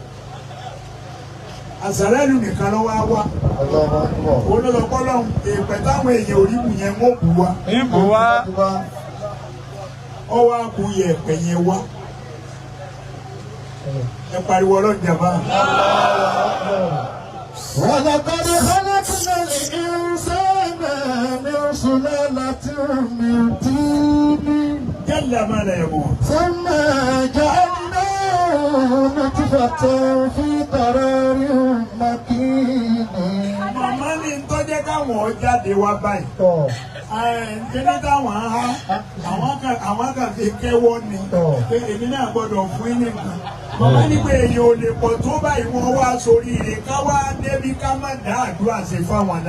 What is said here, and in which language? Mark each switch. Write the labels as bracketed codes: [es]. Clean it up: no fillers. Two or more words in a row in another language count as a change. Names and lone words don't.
[yo] Àsàlẹ́lù nìkan ló wá wá. [ar] الله أكبر [yo] Olólùkọ́ lọ́hùn èèpẹ̀ táwọn èèyàn ò rí bù yẹn wọ́n bù wá. Ìbò wá. ọwọ́ àkúyẹ ẹ̀pẹ̀yẹ wá ẹ pariwo ọlọ́jàmbá. [ar] ولقد خلقنا الإنسان من سلالة من طين جل ما لا يموت ثم جعلناه نطفة في قرار مكين. [yo] màmá ní tọ́jẹ́ káwọn jáde wá báyìí. Kíní táwọn á àwọn kan fi kẹ́wọ́ ni pé èmi náà gbọ́dọ̀ fún yín nìkan. Màmá ní pé èyàn ò lè pọ̀ tó báyìí wọ́n wá sórí rẹ̀ ká wá débi ká má dá àdúrà ṣe fáwọn náà.